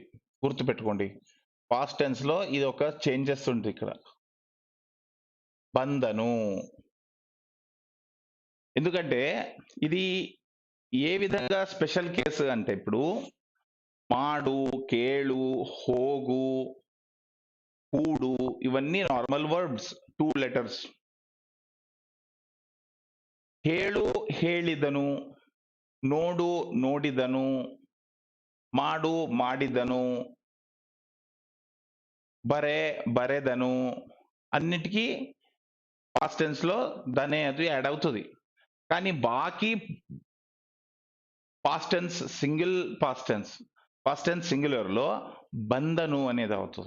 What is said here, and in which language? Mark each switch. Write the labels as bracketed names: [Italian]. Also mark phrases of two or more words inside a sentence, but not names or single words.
[Telugu] గుర్తుపెట్టుకోండి, [English] past tense [Telugu] లో ఇది ఒక చేంజెస్ ఉంటుంది ఇక్కడ, బందను. ఎందుకంటే ఇది ఏ విధంగా [English] special case [Telugu] అంటే, ఇప్పుడు [Kannada] ಮಾಡು, ಕೇಳು, ಹೋಗು, ಕೂಡು [Telugu] ఇవన్నీ [English] normal verbs, 2 letters. [Kannada] ಹೇಳು ಹೇಳಿದನು, ನೋಡು ನೋಡಿದನು, ಮಾಡು ಮಾಡಿದನು, ಬರೆ ಬರೆದನು, [Telugu] అన్నిటికీ [English] past tense [Telugu] లో దనే అది యాడ్ అవుతుంది. కానీ బాకీ [English] past tense single past tense singular [Telugu] లో బందను అనేది అవుతుంది.